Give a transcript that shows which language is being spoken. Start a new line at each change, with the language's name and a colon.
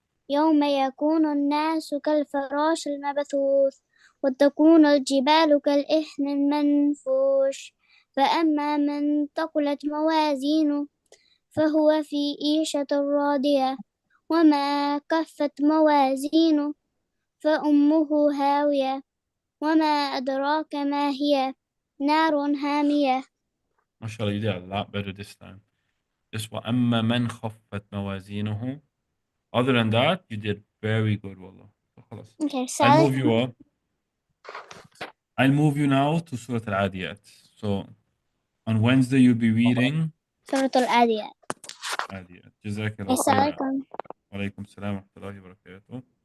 Arabic: يوم يكون الناس كالفراش المبثوث وتكون الجبال كالإهن المنفوش فأما من ثقلت موازينه فهو في عيشة راضية وما كفت موازينه فأمه هاوية وما أدراك ما هي نار هامية.
English: MashaAllah, you did a lot better this time. Just
Arabic: وأما من خفت موازينه.
English: Other than that, you did very good, والله. So
Arabic: خلاص.
English: Okay, I'll sorry. move you up. I'll move you now to Surah Al-Adiyat. So on Wednesday, you'll be reading
Arabic: سورة العاديات. Adiyat. جزاك الله السلام خير. عليكم. وعليكم السلام ورحمة الله وبركاته.